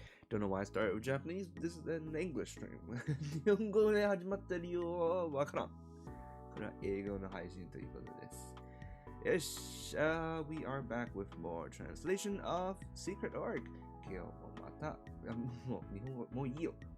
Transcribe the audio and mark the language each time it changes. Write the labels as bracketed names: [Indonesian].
[English] Don't know why I started with Japanese. This is an English stream. [Japanese] 日本語で始まってるよ。わからん。これは英語の配信ということです。 [English] よし、we are back with more translation of Secret Org. [Japanese] 今日もまた、もう日本語、もういいよ。